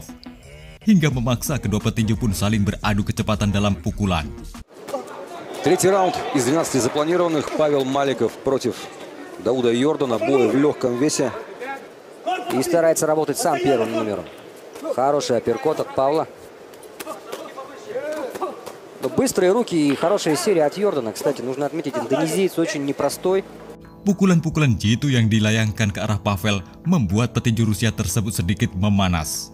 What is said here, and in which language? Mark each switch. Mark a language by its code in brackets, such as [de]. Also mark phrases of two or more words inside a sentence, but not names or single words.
[id] Hingga memaksa kedua petinju pun saling beradu kecepatan dalam pukulan. [ru] Третий раунд из 12 запланированных. Павел Маликов против Дауда Йордана. Бой в легком весе. И старается работать сам первым номером. Хороший апперкот от Павла. Bыстрые руки и хорошая серия от Йордана. Kстати, нужно отметить, индонезиец очень непростой. [id] Pukulan-pukulan jitu yang dilayangkan ke arah Pavel membuat petinju Rusia tersebut sedikit memanas.